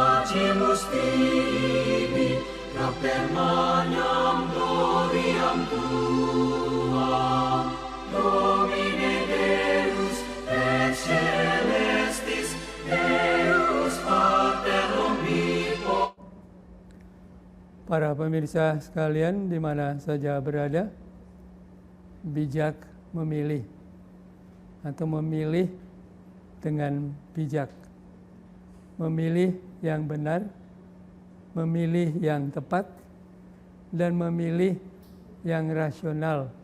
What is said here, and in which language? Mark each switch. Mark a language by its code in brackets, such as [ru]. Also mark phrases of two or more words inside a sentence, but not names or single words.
[la] acimus tibi, Propter magnam gloriam Tuam, Domine Deus et celestis, Deus Pater omnipotens. [id] Para pemirsa sekalian di mana saja berada, bijak memilih atau memilih dengan bijak. Memilih yang benar, memilih yang tepat, dan memilih yang rasional.